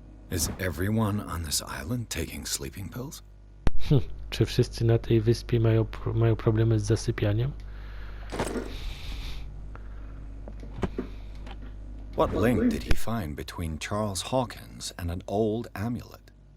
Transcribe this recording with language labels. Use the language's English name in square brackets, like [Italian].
[English] Is everyone on this island taking sleeping pills? [Polish] Czy wszyscy na tej wyspie mają problemy z zasypianiem? [English] What link did he find between Charles Hawkins and an old amulet?